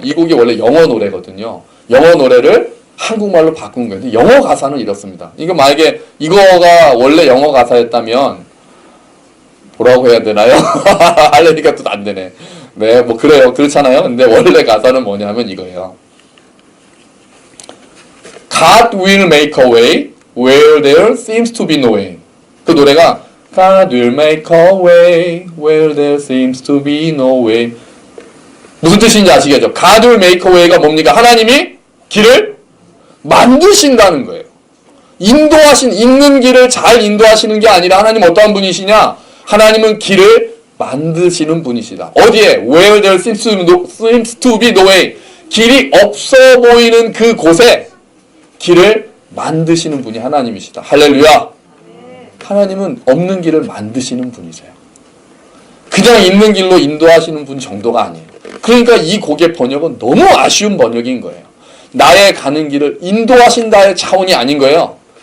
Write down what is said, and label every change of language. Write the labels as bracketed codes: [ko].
[ko] 이 곡이 원래 영어 노래거든요. 영어 노래를 한국말로 바꾼 거예요. 영어 가사는 이렇습니다. 이거 만약에 이거가 원래 영어 가사였다면 뭐라고 해야 되나요? 하려니까 또 안 되네. 네, 뭐 그래요. 그렇잖아요. 근데 원래 가사는 뭐냐면 이거예요. [en] God will make a way where there seems to be no way. [ko] 그 노래가 [en] God will make a way where there seems to be no way. [ko] 무슨 뜻인지 아시겠죠? [en] God will make a way가 [ko] 뭡니까? 하나님이 길을 만드신다는 거예요. 있는 길을 잘 인도하시는 게 아니라 하나님 어떠한 분이시냐? 하나님은 길을 만드시는 분이시다. 어디에? [en] Where there seems to be no way. [ko] 길이 없어 보이는 그 곳에 길을 만드시는 분이 하나님이시다. 할렐루야. 하나님은 없는 길을 만드시는 분이세요. 그냥 있는 길로 인도하시는 분 정도가 아니에요. 그러니까 이 곡의 번역은 너무 아쉬운 번역인 거예요. 나의 가는 길을 인도하신다의 차원이 아닌 거예요.